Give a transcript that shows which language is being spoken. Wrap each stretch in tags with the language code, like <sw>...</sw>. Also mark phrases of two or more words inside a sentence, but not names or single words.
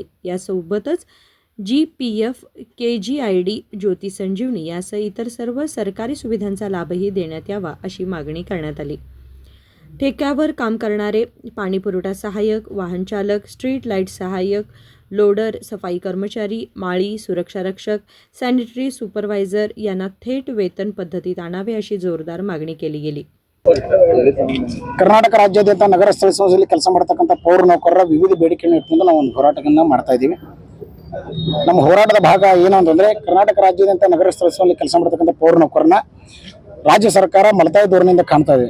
<mr>यासोबतच GPF, KGID, ज्योती संजीवनी यासह इतर सर्व सरकारी सुविधांचा लाभही देण्यात यावा अशी मागणी करण्यात आली. ठेक्यावर काम करणारे पाणीपुरवठा सहाय्यक, वाहन चालक, स्ट्रीट लाईट सहाय्यक, लोडर, सफाई कर्मचारी, माळी, सुरक्षा रक्षक, सॅनिटरी सुपरवायझर यांना थेट वेतन पद्धतीत आणावे अशी जोरदार मागणी केली गेली.</mr> <kn>ಕರ್ನಾಟಕ ರಾಜ್ಯಾದ್ಯಂತ ನಗರ ಸ್ಥಳೀಯ ಸಂಸ್ಥೆಯಲ್ಲಿ ಕೆಲಸ ಮಾಡತಕ್ಕಂಥ ಪೌರ ನೌಕರರ ವಿವಿಧ ಬೇಡಿಕೆಗಳನ್ನು ಇಟ್ಕೊಂಡು ನಾವು ಒಂದು ಹೋರಾಟವನ್ನು ಮಾಡ್ತಾ ಇದ್ದೀವಿ. ನಮ್ಮ ಹೋರಾಟದ ಭಾಗ ಏನು ಅಂತಂದರೆ, ಕರ್ನಾಟಕ ರಾಜ್ಯಾದ್ಯಂತ ನಗರ ಸ್ಥಳೀಯ ಸಂಸ್ಥೆಯಲ್ಲಿ ಕೆಲಸ ಮಾಡತಕ್ಕಂಥ ಪೌರ ನೌಕರನ್ನ ರಾಜ್ಯ ಸರ್ಕಾರ ಮಲತಾಯಿ ಧೋರಣೆಯಿಂದ ಕಾಣ್ತಾ ಇದೆ.</kn>